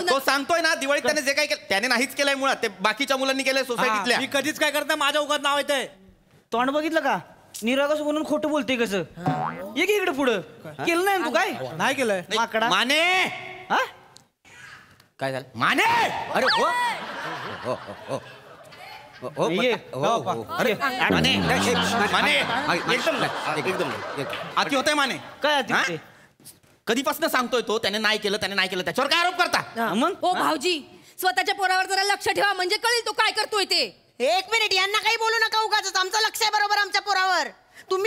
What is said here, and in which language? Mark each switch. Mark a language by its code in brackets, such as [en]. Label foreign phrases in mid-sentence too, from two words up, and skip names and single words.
[mr] तो सांगतोय ना दिवाळीत त्याने जे काय केलं त्याने नाहीच केलंय मुळात ते बाकीच्या मुलांनी केलंय सोसायटीतल्या मी कधीच काय करत नाही माझ्या उगाच नाव येतंय तोंड बघितलं का निरागस म्हणून खोटं बोलतोय कसं ये की इकडे पुढं केलं नाही ना तू काय नाही केलंय माकडा माने हा? काय झालं माने अरे हो हो हो हो हो ये. हो हो अरे माने माने एकदम एकदम अति होतंय माने काय आहे हा? ते? कधीपासून सांगतोय तो त्याने नाही केलं त्याच्यावर काय आरोप करता हा, मग हो भाऊजी स्वतःच्या पोरावर जरा लक्ष ठेवा म्हणजे कळेल तो काय करतोय ते. एक मिनिट यांना काही बोलू नका उगाच आमचं लक्ष आहे बरोबर आमच्या पोरावर.